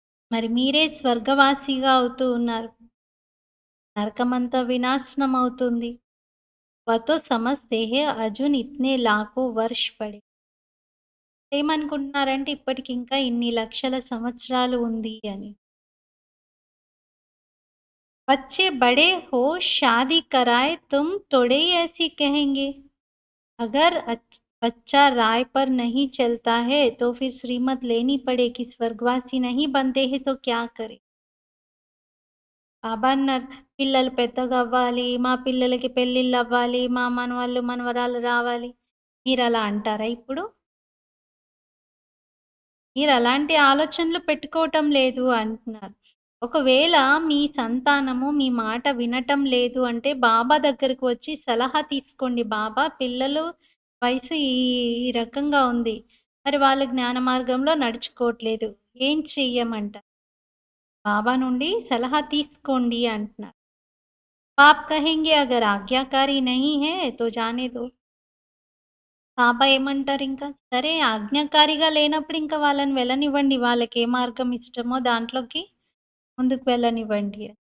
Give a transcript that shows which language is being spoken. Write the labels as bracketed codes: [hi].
[te] మరి మీరే స్వర్గవాసిగా అవుతూ ఉన్నారు, నరకమంతా వినాశనం అవుతుంది. [hi] वह तो समझते हैं [te] అర్జున్ ఇతనే లాఖో వర్ష పడే ఏమనుకుంటున్నారంటే ఇప్పటికి ఇంకా ఇన్ని లక్షల సంవత్సరాలు ఉంది అని. [hi] बच्चे बड़े हो शादी कराए तुम थोड़े ही ऐसी कहेंगे. अगर बच्चा राय पर नहीं चलता है तो फिर श्रीमत लेनी पड़ेगी. स्वर्गवासी नहीं बनते हैं तो क्या करें. [te] బాబా అన్నారు పిల్లలు పెద్దగా అవ్వాలి, మా పిల్లలకి పెళ్ళిళ్ళు అవ్వాలి, మా మనవాళ్ళు మనవరాలు రావాలి. మీరు అలా అంటారా ఇప్పుడు? మీరు అలాంటి ఆలోచనలు పెట్టుకోవటం లేదు అంటున్నారు. ఒకవేళ మీ సంతానము మీ మాట వినటం లేదు అంటే బాబా దగ్గరకు వచ్చి సలహా తీసుకోండి. బాబా పిల్లలు వయసు ఈ ఈ రకంగా ఉంది. మరి వాళ్ళు జ్ఞాన మార్గంలో నడుచుకోవట్లేదు. ఏం చెయ్యమంటారు? బాబా నుండి సలహా తీసుకోండి అంటున్నారు. [hi] आप कहेंगे अगर आज्ञाकारी नहीं है तो जाने दो. [te] బాబా ఏమంటారు ఇంకా? సరే ఆజ్ఞాకారిగా లేనప్పుడు ఇంకా వాళ్ళని వెళ్ళనివ్వండి. వాళ్ళకి ఏ మార్గం ఇష్టమో దాంట్లోకి ముందుకు వెళ్ళనివ్వండి.